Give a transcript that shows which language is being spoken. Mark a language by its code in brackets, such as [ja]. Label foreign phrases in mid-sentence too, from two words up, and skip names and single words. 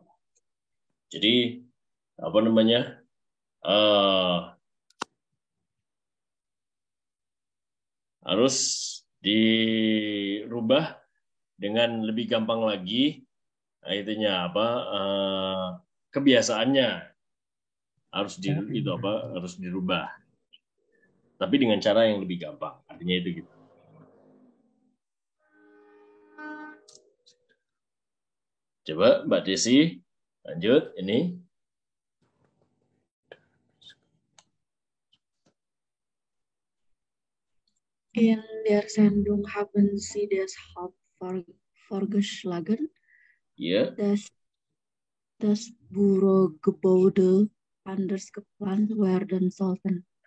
[id] Jadi, apa namanya? Harus dirubah dengan lebih gampang lagi. Nah, itunya apa? Kebiasaannya harus harus dirubah. Tapi dengan cara yang lebih gampang. Artinya itu gitu. Coba Mbak Desi lanjut ini. [de] In der Sendung haben Sie deshalb vorgeschlagen, Ja. dass Bürogebäude anders geplant werden sollten.